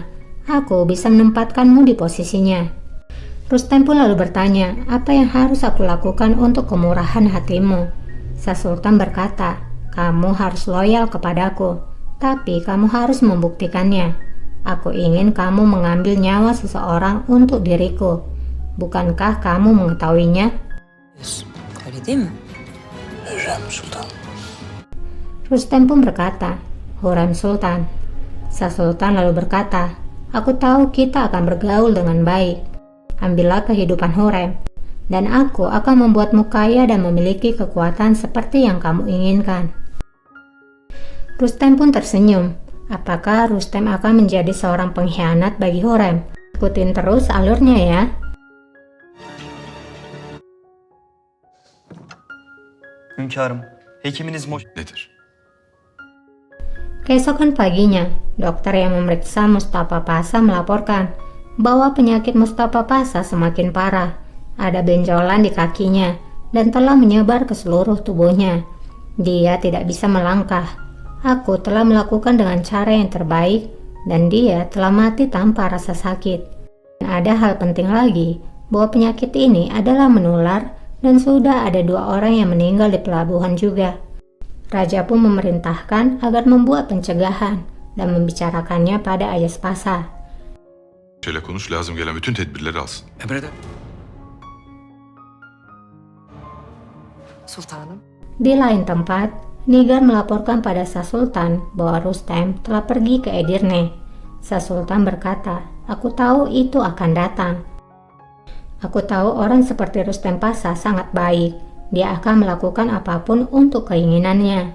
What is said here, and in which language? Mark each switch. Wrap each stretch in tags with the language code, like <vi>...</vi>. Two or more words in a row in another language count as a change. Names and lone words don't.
<id>Aku bisa menempatkanmu di posisinya." Rustem pun lalu bertanya, "Apa yang harus aku lakukan untuk kemurahan hatimu?" Sa Sultan berkata, "Kamu harus loyal kepadaku, tapi kamu harus membuktikannya. Aku ingin kamu mengambil nyawa seseorang untuk diriku. Bukankah kamu mengetahuinya?"</id> <tr>Öyle değil mi? Hürrem Sultan.</tr> <id>Rustem pun berkata, "Hurrem Sultan." Sa Sultan lalu berkata, "Aku tahu kita akan bergaul dengan baik. Ambillah kehidupan Hurrem, dan aku akan membuatmu kaya dan memiliki kekuatan seperti yang kamu inginkan." Rustem pun tersenyum. Apakah Rustem akan menjadi seorang pengkhianat bagi Hurrem? Ikutin terus alurnya ya.</id> <tr>Hünkârım, hekiminiz Nedir?</tr> <id>Keesokan paginya, dokter yang memeriksa Mustafa Pasha melaporkan bahwa penyakit Mustafa Pasha semakin parah. Ada benjolan di kakinya dan telah menyebar ke seluruh tubuhnya. Dia tidak bisa melangkah. Aku telah melakukan dengan cara yang terbaik dan dia telah mati tanpa rasa sakit. Dan ada hal penting lagi, bahwa penyakit ini adalah menular dan sudah ada 2 orang yang meninggal di pelabuhan juga. Raja pun memerintahkan agar membuat pencegahan dan membicarakannya pada Ayaspasa.</id> <tr>Şöyle konuş, lazım gelen bütün tedbirleri alsın. Emreder. Sultanım.</tr> <id>Di lain tempat, Nigar melaporkan pada Sa Sultan bahwa Rustem telah pergi ke Edirne. Sa Sultan berkata, "Aku tahu itu akan datang. Aku tahu orang seperti Rustem Pasa sangat baik. Dia akan melakukan apapun untuk keinginannya."</id>